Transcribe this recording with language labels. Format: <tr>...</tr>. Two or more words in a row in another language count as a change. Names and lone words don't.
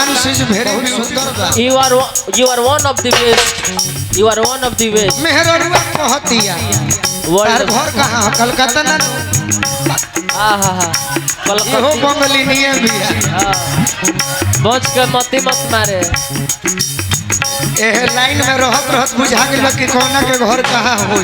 <bho>चीज भेरी सुंदर बा।</bho> <en>You are one of the best. You are one of the best.</en> <bho>मेहररुआ कहतिया तार घर कहाँ है? कलकत्ता ना आहा इहो बंगली नहीं बिया। बच के मत मारे। एह लाइन में रहत बुझा गेल कि कौना के घर कहाँ होई।</bho>